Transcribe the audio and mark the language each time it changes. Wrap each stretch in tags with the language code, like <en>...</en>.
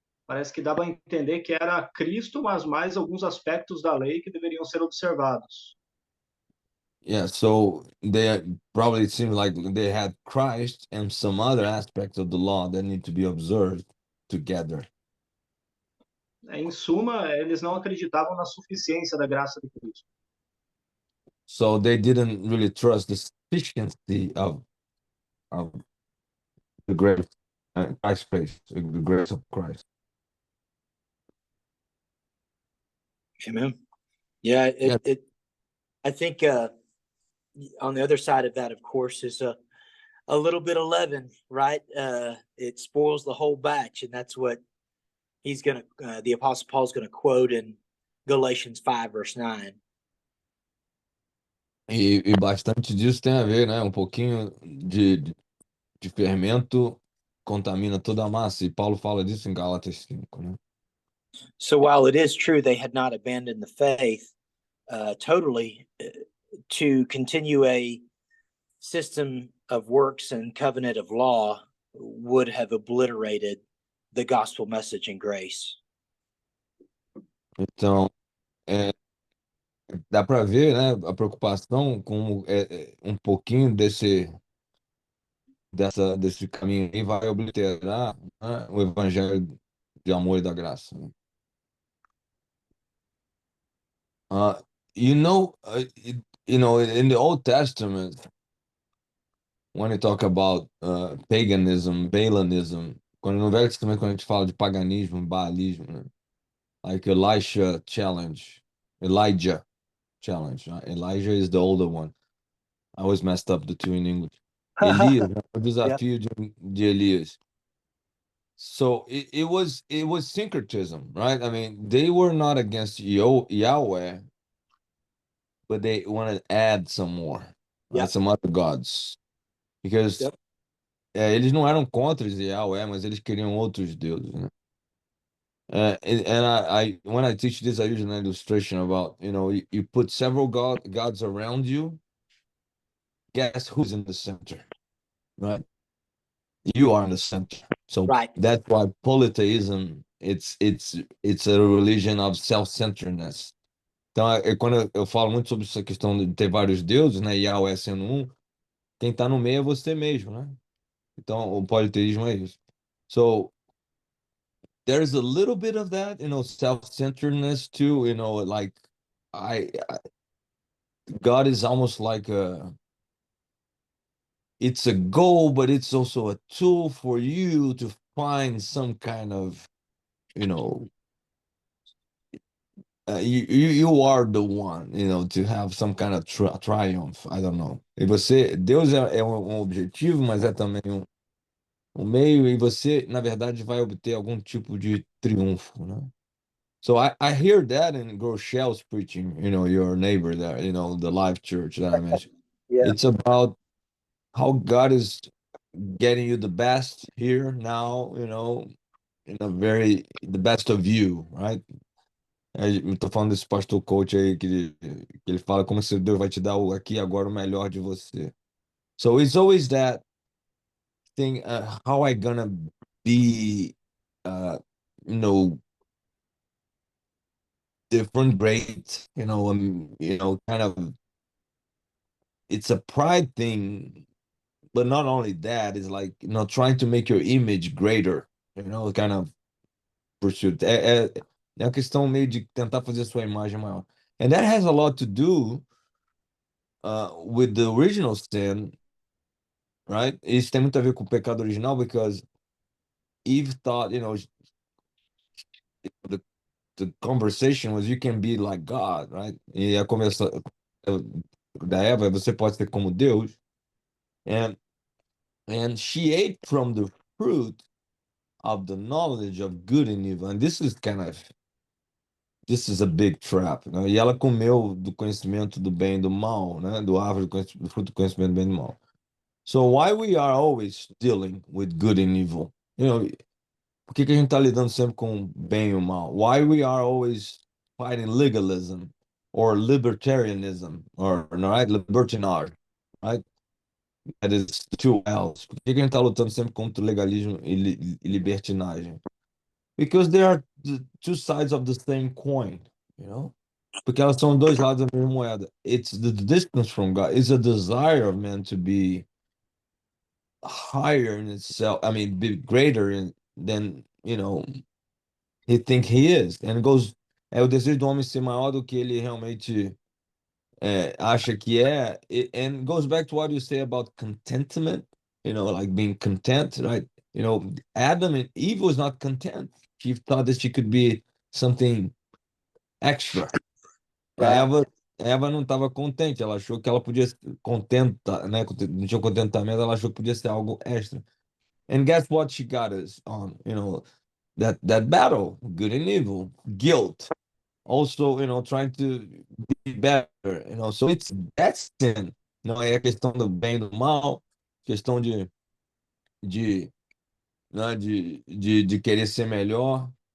<pt>parece que dava a entender que era Cristo, mas mais alguns aspectos da lei que deveriam ser observados.</pt> <en>Yeah, so they probably it seems like they had Christ and some other aspects of the law that need to be observed together.</en> <pt>Em suma, eles não acreditavam na suficiência da graça de Cristo.</pt> <en>So they didn't really trust the sufficiency of the grace, Christ's grace, the grace of Christ. Amen. Yeah, Yeah. I think on the other side of that, of course, is a little bit of leaven, right? It spoils the whole batch, and that's what the Apostle Paul's gonna quote in Galatians 5, verse 9.</en> <pt>E bastante disso tem a ver, né? Um pouquinho de fermento contamina toda a massa. E Paulo fala disso em Gálatas 5, né?</pt> <en>So while it is true they had not abandoned the faith totally, to continue a system of works and covenant of law would have obliterated the gospel message and grace.</en> <pt>Então, dá para ver, né, a preocupação com um pouquinho desse caminho aí vai obliterar, né, o evangelho de amor e da graça, né?</pt> <en>Uh, you know, in the Old Testament, when you talk about paganism, Balaamism,</en> <pt>no Velho Testamento, quando a gente fala de paganismo, baalismo, né?</pt> <en>Like Elijah challenge. Elijah, right? Elijah is the older one. I always messed up the two in English.</en> <pt>Elias, né? O desafio de Elias.</pt> <en>So it was syncretism, right? I mean, they were not against Yahweh, but they want to add some more, right? Yep. Some other gods. Because Yep.</en> <pt>eles não eram contra Yahweh, mas eles queriam outros deuses, né?</pt> <en>And I when I teach this, I use an illustration about, you put several gods around you. Guess who's in the center, right? You are in the center. So Right. that's why polytheism, it's a religion of self-centeredness.</en> <pt>Então, quando eu falo muito sobre essa questão de ter vários deuses, né? Yahweh sendo um, quem tá no meio é você mesmo, né? Então, o politeísmo é isso.</pt> <en>So there's a little bit of that, self-centeredness too, like I God is almost like it's a goal, but it's also a tool for you to find some kind of, you are the one, to have some kind of triumph. I don't know.</en> <pt>E Deus é um objetivo, mas é também um meio, e você, na verdade, vai obter algum tipo de triunfo, né?</pt> <en>So I hear that in Groshel's preaching, your neighbor there, the Life Church that I mentioned. Yeah. It's about how God is getting you the best here now, in the best of you, right?</en> <pt>Eu tô falando desse pastor coach aí que ele fala como se Deus vai te dar o aqui e agora o melhor de você.</pt> <en>So it's always that thing, how I gonna be, uh, you know, different, great, kind of, it's a pride thing, but not only that, it's like, trying to make your image greater, kind of pursuit.</en> <pt>É uma questão meio de tentar fazer a sua imagem maior.</pt> <en>And that has a lot to do with the original sin, right?</en> <pt>Isso tem muito a ver com o pecado original,</pt> <en>because Eve thought, the conversation was you can be like God, right?</en> <pt>E a conversa da Eva, você pode ser como Deus.</pt> <en>And she ate from the fruit of the knowledge of good and evil. And this is a big trap, né?</en> <pt>E ela comeu do conhecimento do bem e do mal, né? Do árvore do fruto do conhecimento do bem e do mal.</pt> <en>So why we are always dealing with good and evil?</en> <pt>Por que a gente está lidando sempre com o bem e o mal?</pt> <en>Why we are always fighting legalism or libertarianism or right, libertinage, right? That is two L's.</en> <pt>Por que a gente está lutando sempre contra o legalismo e libertinagem?</pt> <en>Because they are the two sides of the same coin, you know?</en> <pt>Porque elas são dois lados da mesma moeda.</pt> <en>It's the distance from God. It's a desire of man to be higher in itself. I mean, be greater than, he think he is. And goes,</en> <pt>é o desejo do homem ser maior do que ele realmente acha que é.</pt> <en>And goes back to what you say about contentment, like being content, right? Adam and Eve was not content. She thought that she could be something extra.</en> <pt>Eva não estava contente, ela achou que ela podia contenta, né? Não tinha contentamento, ela achou que podia ser algo extra.</pt> <en>And guess what she got us on? That battle, good and evil, guilt, also, trying to be better, so that's sin.</en> <pt>Não é a questão do bem e do mal, questão de, né, de querer ser melhor.</pt>